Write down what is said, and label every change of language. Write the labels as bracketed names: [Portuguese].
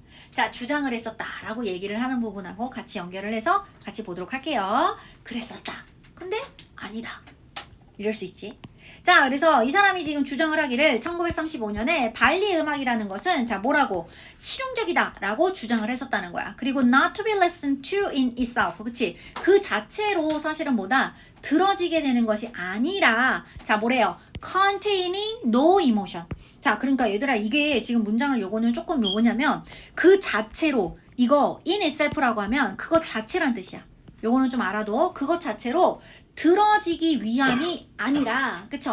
[Korean] 자, 주장을 했었다라고 얘기를 하는 부분하고 같이 연결을 해서 같이 보도록 할게요. 그랬었다. 근데 아니다. 이럴 수 있지. 자, 그래서 이 사람이 지금 주장을 하기를 1935년에 발리 음악이라는 것은 자, 뭐라고? 실용적이다 라고 주장을 했었다는 거야. [English] 그리고 not to be listened to in itself. [Korean] 그치? 그 자체로 사실은 뭐다? 들어지게 되는 것이 아니라 자, 뭐래요? [English] containing no emotion. [Korean] 자, 그러니까 얘들아 이게 지금 문장을 요거는 조금 요거냐면 그 자체로 이거 [English] in itself [Korean] 라고 하면 그것 자체란 뜻이야. 요거는 좀 알아도 그것 자체로 들어지기 위함이 아니라 그쵸?